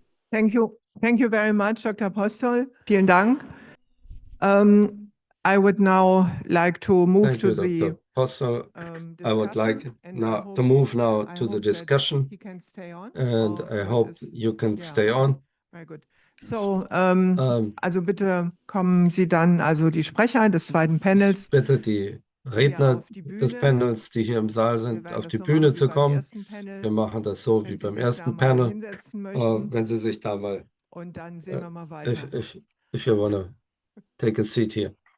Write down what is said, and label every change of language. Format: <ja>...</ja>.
<en>Thank you. Thank you very much, Dr. Postol.</en> <de>Vielen Dank.</de> <en>I would now like to move to the Dr. Postol. I would like now to move to the discussion, and I hope you can stay on. Very good.</en> <de>So, also bitte kommen Sie dann, also die Sprecher des zweiten Panels. Bitte die Redner des Panels, die hier im Saal sind, auf die Bühne zu kommen. Wir machen das so wie beim ersten Panel. Wenn Sie sich da mal... Und dann sehen wir mal weiter.</de> <en>If you want to take a seat here.</en>